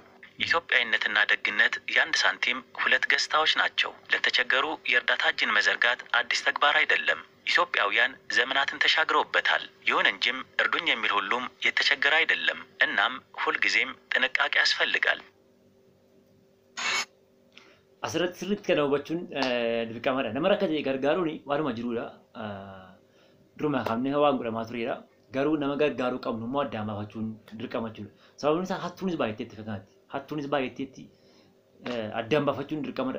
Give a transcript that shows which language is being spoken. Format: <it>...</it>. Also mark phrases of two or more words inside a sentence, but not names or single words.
<am>ኢትዮጵያዊነትና ደግነት የአንድ ሳንቲም ሁለት ገጽታዎች ናቸው። ለተቸገሩ የእርዳታ እጅን መዘርጋት አዲስ ተግባር አይደለም። ኢትዮጵያውያን ዘመናትን ተሻግረውበታል። ይሁን እንጂም እርዱኝ የሚል ሁሉም የተቸገረ አይደለም። እናም ሁልጊዜም ጥንቃቄ ያስፈልጋል።</am> <om>asirratti sirriitti kana hubachuun dirqamadha. Nama rakkate gargaaruun waanuma jirudha. Duruma kaafnee waan godhamaa turedha. Garuu nama gargaaruu qabnu immoo addaan baafachuun dirqama jechuudha. Sababni isaa hattuunis baay'atteetti fakkaatti. Hattuunis baay'atteetti addaan baafachuun dirqamadha.</om>